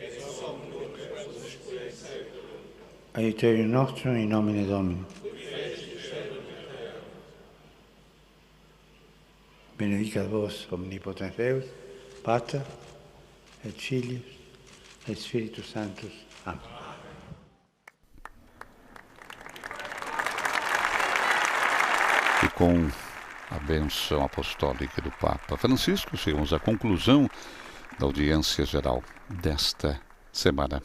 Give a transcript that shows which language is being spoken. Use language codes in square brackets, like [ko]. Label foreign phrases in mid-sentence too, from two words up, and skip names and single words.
[la] Aiuterium nostrum in nomine Domini. Benedicat vos omnipotens Deus, Pater et Filius et Spiritus Sanctus. Amen. [pt] E com a bênção apostólica do Papa Francisco, chegamos à conclusão da audiência geral desta semana.